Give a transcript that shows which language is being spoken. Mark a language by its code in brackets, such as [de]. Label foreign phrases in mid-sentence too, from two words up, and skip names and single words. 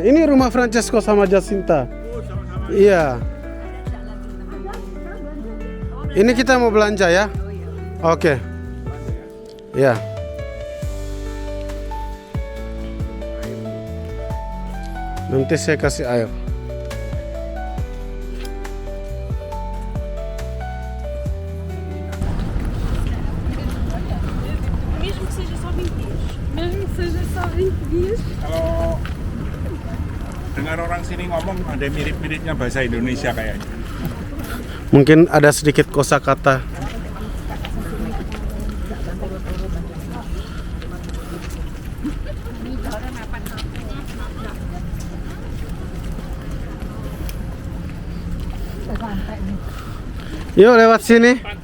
[id] Ini rumah Francesco sama Jacinta. Iya. Ini kita mau belanja ya. Oke. Ya. Nanti saya kasih air. [pt] Mesmo que seja só 20 dias. Mesmo que seja só 20 dias. [id] Kalau dengar orang sini ngomong ada mirip-miripnya bahasa Indonesia kayaknya. Mungkin ada sedikit kosakata. Yuk lewat sini.